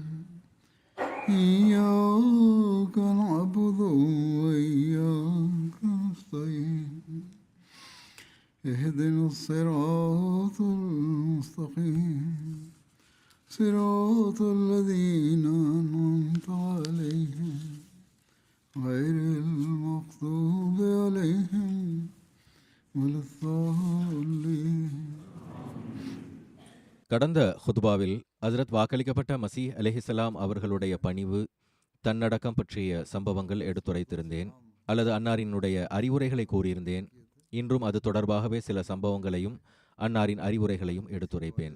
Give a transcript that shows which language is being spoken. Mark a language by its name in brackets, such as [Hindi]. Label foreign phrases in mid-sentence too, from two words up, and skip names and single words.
[Arabic] إياك نعبد وإياك نستعين اهدنا الصراط المستقيم صراط الذين أنعمت عليهم غير المغضوب عليهم ولا الضالين. [Tamil] கடந்த ஹுத்பாவில் ஹஜ்ரத் வாக்களிக்கப்பட்ட [Arabic] مسيح عليه السلام [Tamil] அவர்களுடைய பணிவு தன்னடக்கம் பற்றிய சம்பவங்கள் எடுத்துரைத்திருந்தேன், அல்லது அன்னாரினுடைய அறிவுரைகளை கூறியிருந்தேன். இன்றும் அது தொடர்பாகவே சில சம்பவங்களையும் அன்னாரின் அறிவுரைகளையும் எடுத்துரைப்பேன்.